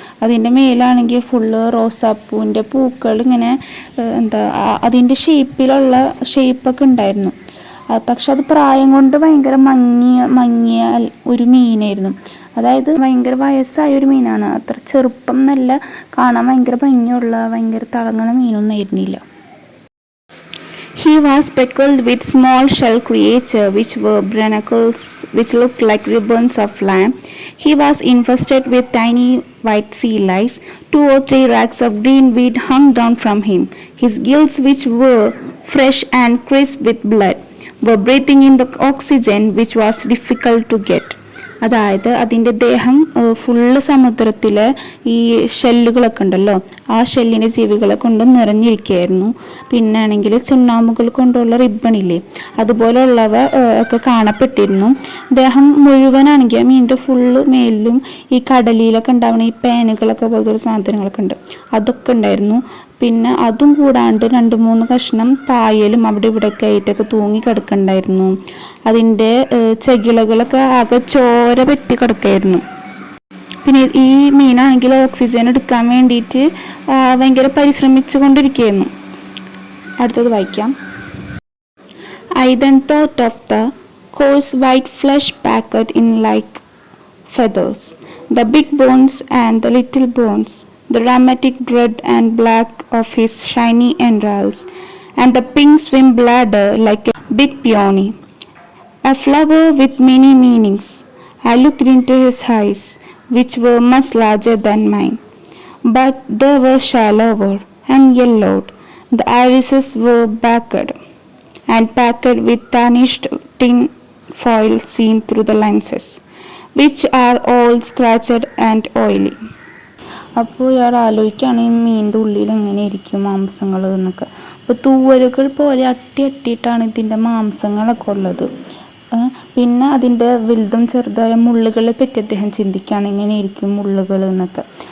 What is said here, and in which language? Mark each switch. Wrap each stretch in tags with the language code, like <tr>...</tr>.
<ml>അതിൻ്റെ മേലാണെങ്കിൽ ഫുള്ള് റോസാപ്പൂവിൻ്റെ പൂക്കൾ ഇങ്ങനെ അതിൻ്റെ ഷേപ്പൊക്കെ ഉണ്ടായിരുന്നു. പക്ഷെ അത് പ്രായം കൊണ്ട് ഭയങ്കര മങ്ങിയ ഒരു മീനായിരുന്നു. അതായത് ഭയങ്കര വയസ്സായ ഒരു മീനാണ്. അത്ര ചെറുപ്പം എന്നല്ല, കാണാൻ ഭയങ്കര ഭംഗിയുള്ള ഭയങ്കര തിളങ്ങണ മീനൊന്നും ആയിരുന്നില്ല.</ml> <en>He was speckled with small shell creatures which were barnacles which looked like ribbons of lamb. He was infested with tiny white sea lice. 2 or 3 rags of green weed hung down from him. His gills, which were fresh and crisp with blood, were breathing in the oxygen which was difficult to get.</en> <ml>അതായത് അതിൻ്റെ ദേഹം full സമുദ്രത്തിലെ ഈ ഷെല്ലുകളൊക്കെ ഉണ്ടല്ലോ, ആ ഷെല്ലിൻ്റെ ജീവികളെ കൊണ്ട് നിറഞ്ഞിരിക്കുകയായിരുന്നു. പിന്നെ ആണെങ്കിൽ ചുണ്ണാമ്പുകൾ കൊണ്ടുള്ള റിബണില്ലേ, അതുപോലെയുള്ളവ ഒക്കെ കാണപ്പെട്ടിരുന്നു. ദേഹം മുഴുവനാണെങ്കിൽ മീനിൻ്റെ ഫുള്ള് മേലിലും ഈ കടലിലൊക്കെ ഉണ്ടാവുന്ന ഈ പേനുകളൊക്കെ പോലത്തെ സാധനങ്ങളൊക്കെ ഉണ്ട്, അതൊക്കെ ഉണ്ടായിരുന്നു. പിന്നെ അതും കൂടാണ്ട് 2-3 കഷ്ണം പായലും അവിടെ ഇവിടെയൊക്കെ ആയിട്ടൊക്കെ തൂങ്ങി കിടക്കണ്ടായിരുന്നു. അതിൻ്റെ ചെകിളകളൊക്കെ ആകെ ചോര പറ്റി കിടക്കായിരുന്നു. പിന്നെ ഈ മീനാണെങ്കിൽ ഓക്സിജൻ എടുക്കാൻ വേണ്ടിയിട്ട് ഭയങ്കര പരിശ്രമിച്ചു കൊണ്ടിരിക്കുകയായിരുന്നു. അടുത്തത് വായിക്കാം.</ml> <en>I then thought of the coarse white flesh packed in like feathers, the big bones and the little bones, the dramatic red and black of his shiny entrails, and the pink swim bladder like a big peony, a flower with many meanings. I looked into his eyes, which were much larger than mine, but they were shallower and yellowed. The irises were backed and packed with tarnished tin foil seen through the lenses, which are all scratched and oily.</en> <ml>അപ്പോൾ ഇയാൾ ആലോചിക്കുകയാണ് ഈ മീനിൻ്റെ ഉള്ളിൽ എങ്ങനെ ഇരിക്കും മാംസങ്ങൾ എന്നൊക്കെ. അപ്പോൾ തൂവലുകൾ പോലെ അട്ടിയിട്ടാണ് ഇതിൻ്റെ മാംസങ്ങളൊക്കെ ഉള്ളത്. പിന്നെ അതിൻ്റെ വലുതും ചെറുതായ മുള്ളുകളെ പറ്റി അദ്ദേഹം ചിന്തിക്കുകയാണ്, എങ്ങനെ ഇരിക്കും മുള്ളുകൾ എന്നൊക്കെ.</ml>